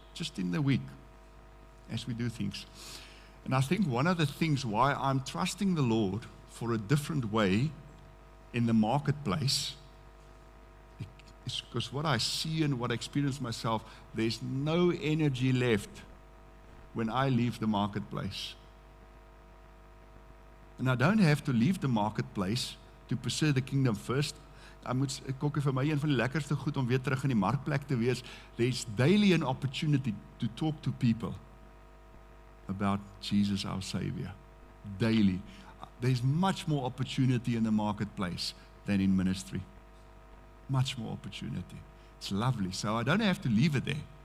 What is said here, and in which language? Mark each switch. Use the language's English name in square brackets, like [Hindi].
[English] Just in the week, as we do things. And I think one of the things why I'm trusting the Lord for a different way in the marketplace is because what I see and what I experience myself, there's no energy left when I leave the marketplace. And I don't have to leave the marketplace to pursue the kingdom first. [Afrikaans] Ek kook vir my een van die lekkerste goed om weer terug in die markplek te wees. [English] There's daily an opportunity to talk to people about Jesus our Savior. Daily. There's much more opportunity in the marketplace than in ministry. Much more opportunity. It's lovely. So I don't have to leave it there.